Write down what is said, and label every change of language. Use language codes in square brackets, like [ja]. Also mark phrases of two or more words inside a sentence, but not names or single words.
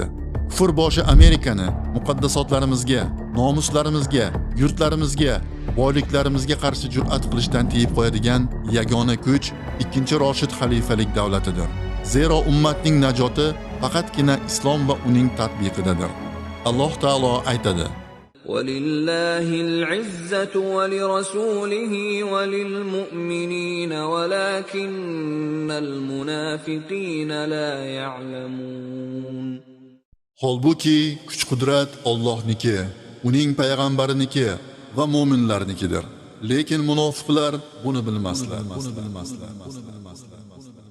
[uz] Kufr boshi Amerikani muqaddasotlarimizga, nomuslarimizga, yurtlarimizga, boyliklarimizga qarshi jur'at qilishdan tiyib qo'yadigan yagona kuch ikkinchi Roshid xalifalik davlatidir. Zero ummatning najoti faqatgina islom va uning tatbiqidadir. Alloh taolo aytadi: [ar] وَلِلَّهِ الْعِزَّةُ وَلِرَسُولِهِ وَلِلْمُؤْمِنِينَ وَلَكِنَّ الْمُنَافِقِينَ لَا يَعْلَمُونَ. [uz] Holbuki kuch-qudrat Allohniki, uning payg'ambariniki va mu'minlarnikidir. Lekin munofiqlar buni bilmaslar.